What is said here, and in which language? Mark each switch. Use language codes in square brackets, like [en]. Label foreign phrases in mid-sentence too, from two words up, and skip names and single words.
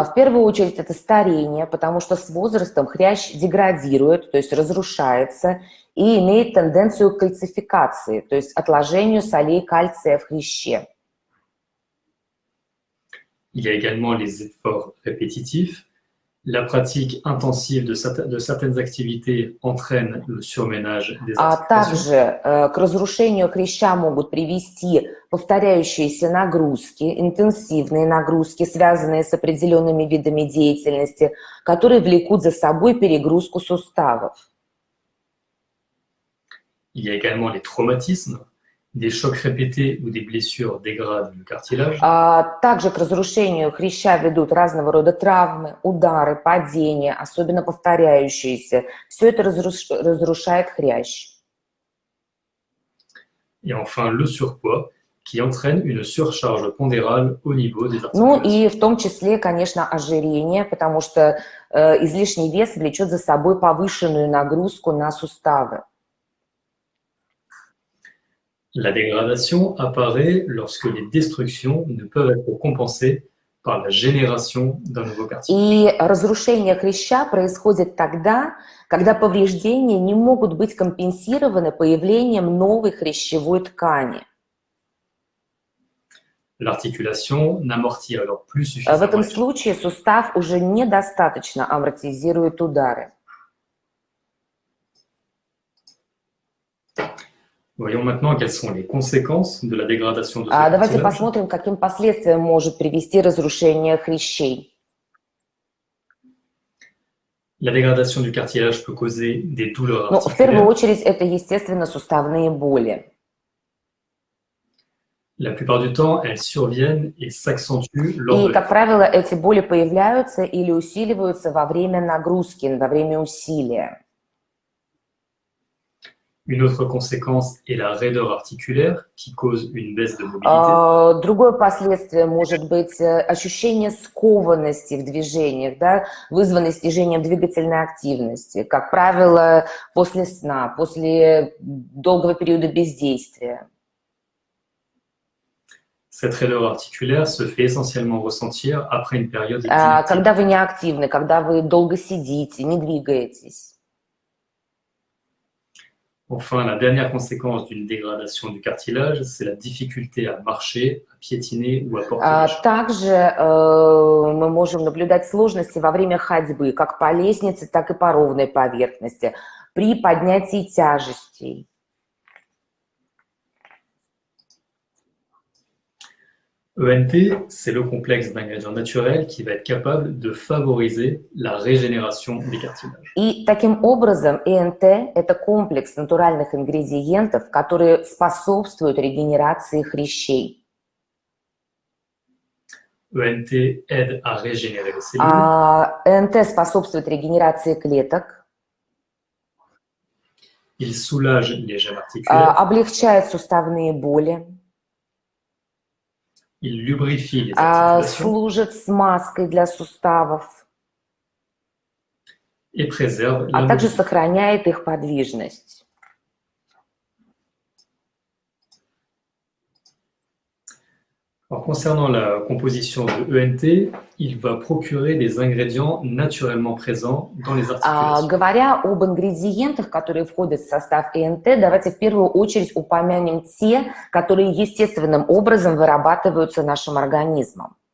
[ru] В первую очередь это старение, потому что с возрастом хрящ деградирует, то есть разрушается, и имеет тенденцию к кальцификации, то есть отложению солей кальция в хряще. [fr] Il y a également les efforts répétitifs. La pratique intensive de certaines activités entraîne le surménage des articulations. [ru] Также к разрушению хряща могут привести повторяющиеся нагрузки, интенсивные нагрузки, связанные с определенными видами деятельности, которые влекут за собой перегрузку суставов. [fr] Il y a également les traumatismes. Des chocs répétés ou des blessures dégradent le cartilage. [ru] Также к разрушению хряща ведут разного рода травмы, удары, падения, особенно повторяющиеся. Все это разрушает хрящ. [fr] Et enfin, le surpoids qui entraîne une surcharge pondérale au niveau des [ru] Ну [fr] articulations. [ru] и в том числе, конечно, ожирение, потому что излишний вес влечет за собой повышенную нагрузку на суставы. [fr] La dégradation apparaît lorsque les destructions ne peuvent être compensées par la génération d'un nouveau cartilage. [ru] И разрушение хряща происходит тогда, когда повреждения не могут быть компенсированы появлением новой хрящевой ткани. [fr] L'articulation n'amortit alors plus [ru] В [fr] suffisamment [ru] этом [fr] les chocs. [ru] случае сустав уже недостаточно амортизирует удары. [fr] Voyons maintenant quelles sont les conséquences de la dégradation de ce [ru] Давайте [fr] cartilage. [ru] посмотрим, к каким последствиям может привести разрушение хрящей. [fr] La dégradation du cartilage peut causer des douleurs [ru] Ну, в первую [fr] articulaires. [ru] очередь, это, естественно, суставные боли. [fr] La plupart du temps, elles surviennent et s'accentuent lors [ru] И, [fr] de [ru] как правило, эти боли появляются или усиливаются во время нагрузки, во время усилия. [fr] Une autre conséquence est la raideur articulaire qui cause une baisse de mobilité. [ru] Другое последствие может быть ощущение скованности в движениях, да, вызванное снижением двигательной активности, как правило, после сна, после долгого периода бездействия. [fr] Cette raideur articulaire se fait essentiellement ressentir après une période d'inactivité. [ru] Когда вы не активны, когда вы долго сидите, не двигаетесь. [fr] Enfin, la dernière conséquence d'une dégradation du cartilage, c'est la difficulté à marcher, à piétiner ou à porter des choses. [ru] Также мы можем наблюдать сложности во время ходьбы, как по лестнице, так и по ровной поверхности, при поднятии тяжестей. [fr] ENT, c'est le complexe d'ingrédients naturels qui va être capable de favoriser la régénération des cartilages. [ru] И таким образом ЭНТ – это комплекс натуральных ингредиентов, которые способствуют регенерации хрящей. [fr] ENT aide à régénérer les cellules, [ru] ЭНТ способствует регенерации клеток, [fr] il soulage les gènes articulaires, [ru] облегчает суставные боли, [fr] il lubrifie les articulations [ru] служит смазкой для суставов, [fr] et préserve la [ru] а также [fr] mobilité. [ru] сохраняет их подвижность. [fr] Alors, concernant la composition de ENT, il va procurer des ingrédients naturellement présents dans les articulations. [ru] Говоря об ингредиентах, которые входят в состав ЭНТ, давайте в первую очередь упомянем те, которые естественным образом вырабатываются нашим организмом.